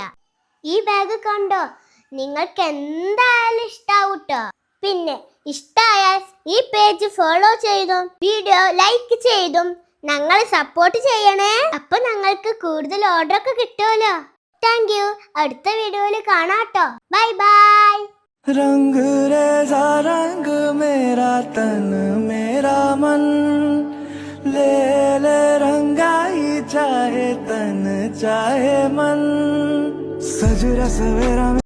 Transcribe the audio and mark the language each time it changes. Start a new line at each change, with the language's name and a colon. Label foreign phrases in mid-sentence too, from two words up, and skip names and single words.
Malayalam: ഈ ബാഗ് കണ്ടോ, നിങ്ങൾക്ക് എന്തായാലും ഇഷ്ടാവൂട്ടോ. പിന്നെ ഇഷ്ടായാൽ ഈ പേജ് ഫോളോ ചെയ്തും വീഡിയോ ലൈക്ക് ചെയ്തും ഞങ്ങളെ സപ്പോർട്ട് ചെയ്യണേ. അപ്പൊ ഞങ്ങൾക്ക് കൂടുതൽ ഓർഡർ ഒക്കെ കിട്ടുമല്ലോ.
English: Thank you.
Malayalam: അടുത്ത വീഡിയോയിൽ കാണാട്ടോ.
English: bye bye.
Hindi: रंग रेजा रंग मेरा तन मेरा मन ले ले रंगाई चाहे तन चाहे मन सजरा सवेरा